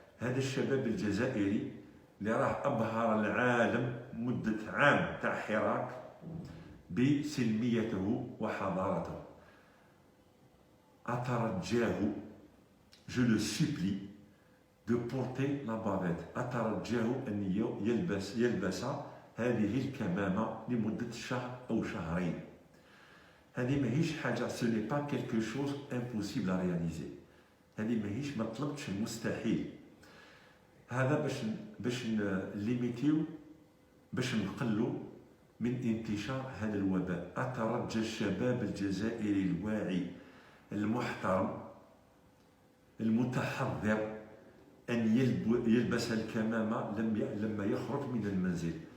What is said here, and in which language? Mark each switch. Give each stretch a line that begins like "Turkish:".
Arabic: هذا الشباب الجزائري اللي راه ابهر العالم مده عام تاع حراك بسلميته وحضارته، اترجاه،
French: je le supplie de porter la bavette،
Arabic: اترجاه ان يلبس هذه الكمامه لمده شهر او شهرين. هذه ماهيش حاجه،
French: ce n'est pas quelque chose impossible à réaliser.
Arabic: هذه ماهيش، ما طلبتش المستحيل. هذا باش نليميتيو، باش نقلوا من انتشار هذا الوباء. اترجى الشباب الجزائري الواعي المحترم المتحضر ان يلبس الكمامه لما يخرج من المنزل.